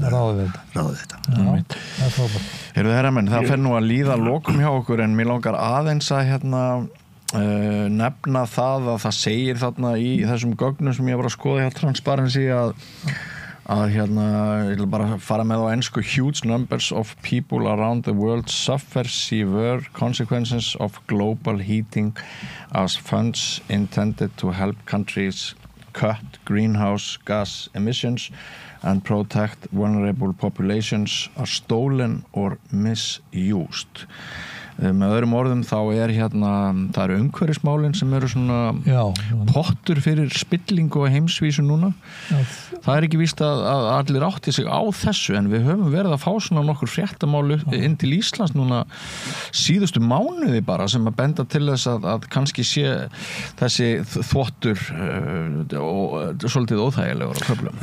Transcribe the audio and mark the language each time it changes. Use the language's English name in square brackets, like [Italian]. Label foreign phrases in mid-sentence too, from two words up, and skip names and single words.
[Icelandic] ráða þetta. Já, það frábært. Heyrðu herramenn, það fer nú að líða lokum hjá okkur en mér langar aðeins að nefna það að það segir þarna í þessum gögnum sem ég var að skoða hjá Transparency að ég vil bara fara með á ensku [English] huge numbers of people around the world suffer severe consequences of global heating as funds intended to help countries cut greenhouse gas emissions and protect vulnerable populations are stolen or misused. [Icelandic] Með öðrum orðum þá það eru umhverfismálin sem eru svona pottur fyrir spillingu og heimsvísu núna. Það er ekki víst að allir átti sig á þessu, en við höfum verið að fá svona nokkur fréttamálu inn til Íslands núna síðustu mánuði bara sem að benda til þess að kannski sé þessi þvottur svolítið óþægilegur á köflum.